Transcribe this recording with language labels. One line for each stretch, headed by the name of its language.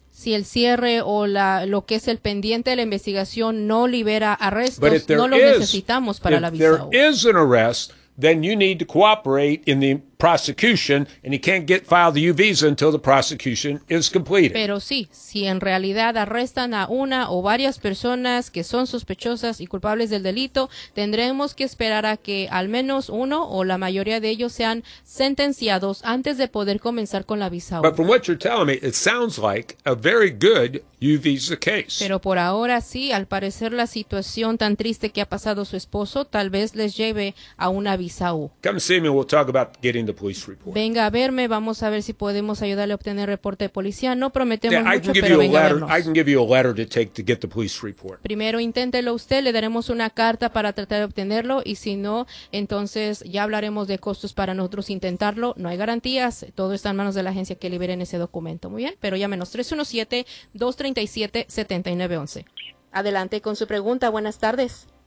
Spanish: Si el cierre o lo que es el pendiente de la investigación no libera arrestos, no lo necesitamos para la visa.
English: If there is an arrest, then you need to cooperate in the prosecution, and you can't get filed the U visa until the prosecution is completed.
Spanish: Pero sí, si en realidad arrestan a una o varias personas que son sospechosas y culpables del delito, tendremos que esperar a que al menos uno o la mayoría de ellos sean sentenciados antes de poder comenzar con la visa.
English: But from what you're telling me, it sounds like a very good U visa case.
Spanish: Pero por ahora sí, al parecer la situación tan triste que ha pasado su esposo tal vez les lleve a una visa U.
English: Come see me, we'll talk about getting the police report.
Spanish: Venga a verme, vamos a ver si podemos ayudarle a obtener reporte de policía. No prometemos mucho, pero venga a vernos.
English: I can give you a letter to take to get the police report.
Spanish: Primero inténtelo usted, le daremos una carta para tratar de obtenerlo, y si no, entonces ya hablaremos de costos para nosotros intentarlo. No hay garantías, todo está en manos de la agencia que libere en ese documento. Muy bien, pero llámenos 317-237-7911. Adelante con su pregunta. Buenas tardes.